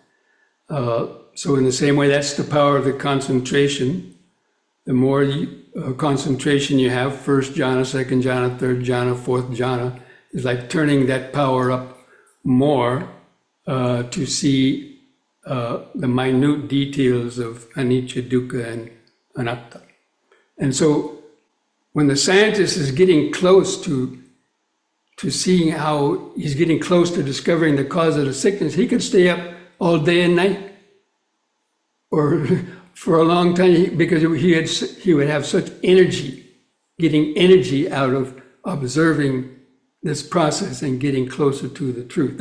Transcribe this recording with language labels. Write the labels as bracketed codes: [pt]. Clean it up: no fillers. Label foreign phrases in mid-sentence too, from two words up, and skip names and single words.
[en] So in the same way, that's the power of the concentration. The more concentration you have, first jhana, second jhana, third jhana, fourth jhana, is like turning that power up more to see the minute details of [pi] anicca, dukkha, [en] and anatta. And so when the scientist is getting close to seeing how he's getting close to discovering the cause of the sickness, he could stay up all day and night, or for a long time, because he would have such energy, getting energy out of observing this process and getting closer to the truth.